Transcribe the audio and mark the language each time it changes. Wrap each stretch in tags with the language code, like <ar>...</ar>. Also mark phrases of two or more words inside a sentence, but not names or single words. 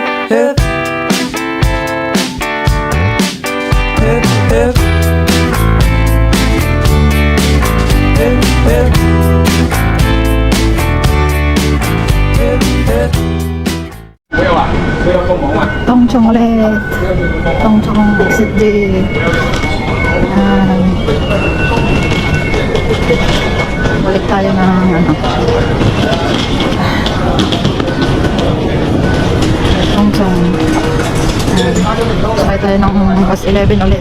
<zh>hip, hip, hip, hip, hip, hip, hip. 不要啊，不要帮忙啊！</zh> <tl>Tongchong ulit. Tongchong City. Ayan. Balik tayo ng ano. Tongchong. Ayan. Sakay tayo ng bus 11 ulit.</tl>